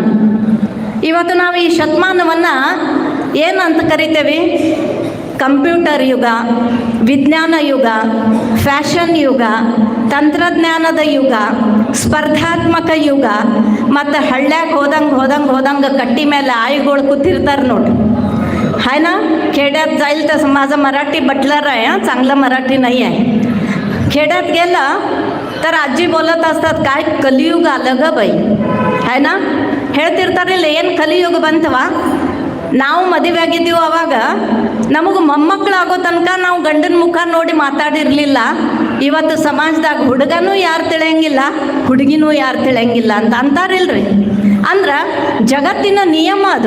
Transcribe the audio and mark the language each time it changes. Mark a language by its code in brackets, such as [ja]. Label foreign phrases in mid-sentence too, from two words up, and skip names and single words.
[kn] ಇವತ್ತು ನಾವು ಈ ಶತಮಾನವನ್ನು ಏನಂತ ಕರಿತೇವೆ? ಕಂಪ್ಯೂಟರ್ ಯುಗ, ವಿಜ್ಞಾನ ಯುಗ, ಫ್ಯಾಷನ್ ಯುಗ, ತಂತ್ರಜ್ಞಾನದ ಯುಗ, ಸ್ಪರ್ಧಾತ್ಮಕ ಯುಗ, ಮತ್ತು ಹಳ್ಳ್ಯಾಗ ಹೋದಂಗೆ ಕಟ್ಟಿ ಮೇಲೆ ಆಯುಗಳು ಕೂತಿರ್ತಾರೆ ನೋಡಿ. [mr] हाय ना, खेड्यात जाईल तर माझा मराठी बटलर आहे, चांगलं मराठी नाही आहे. खेड्यात गेलं तर आजी बोलत असतात, काय कलियुग आलं ग बाई, हाय ना. [kn] ಹೇಳ್ತಿರ್ತಾರಿಲ್ಲ, ಏನು ಕಲಿಯುಗ ಬಂತವ. ನಾವು ಮದುವೆ ಆಗಿದ್ದೀವಿ ಅವಾಗ ನಮಗೆ ಮೊಮ್ಮಕ್ಕಳಾಗೋ ತನಕ ನಾವು ಗಂಡನ ಮುಖ ನೋಡಿ ಮಾತಾಡಿರಲಿಲ್ಲ. ಇವತ್ತು ಸಮಾಜದಾಗ ಹುಡುಗನೂ ಯಾರು ತಿಳಿಯಂಗಿಲ್ಲ, ಹುಡುಗಿನೂ ಯಾರು ತಿಳಿಯಂಗಿಲ್ಲ ಅಂತ ಅಂತಾರಿಲ್ರಿ. ಅಂದ್ರೆ ಜಗತ್ತಿನ ನಿಯಮ ಅದು.